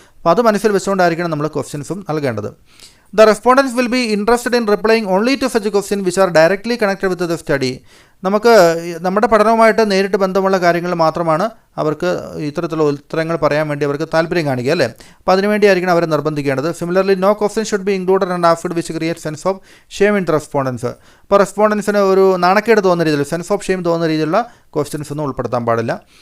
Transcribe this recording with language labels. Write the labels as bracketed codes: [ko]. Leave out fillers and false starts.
[ml] അപ്പോൾ അത് മനസ്സിൽ വെച്ചുകൊണ്ടായിരിക്കണം നമ്മൾ ക്വസ്റ്റ്യൻസും നൽകേണ്ടത്. [en] The respondents will be interested in replying only to such questions which are directly connected with the study. [ml] നമുക്ക് നമ്മുടെ പഠനവുമായിട്ട് നേരിട്ട് ബന്ധമുള്ള കാര്യങ്ങൾ മാത്രമാണ് അവർക്ക് ഇത്തരത്തിലുള്ള ഉത്തരങ്ങൾ പറയാൻ വേണ്ടി അവർക്ക് താല്പര്യം കാണിക്കുക അല്ലേ. അപ്പോൾ അതിനുവേണ്ടിയായിരിക്കണം അവരെ നിർബന്ധിക്കേണ്ടത്. [en] Similarly no question should be included and ആഫ്റ്റഡ് which create sense of shame in the respondents. [ml] അപ്പോൾ റെസ്പോണ്ടൻസിന് ഒരു നാണക്കേട് തോന്നുന്ന രീതിയിൽ, [en] sense of shame [ml] തോന്നുന്ന രീതിയിലുള്ള ക്വസ്റ്റ്യൻസ് ഒന്നും ഉൾപ്പെടുത്താൻ പാടില്ല.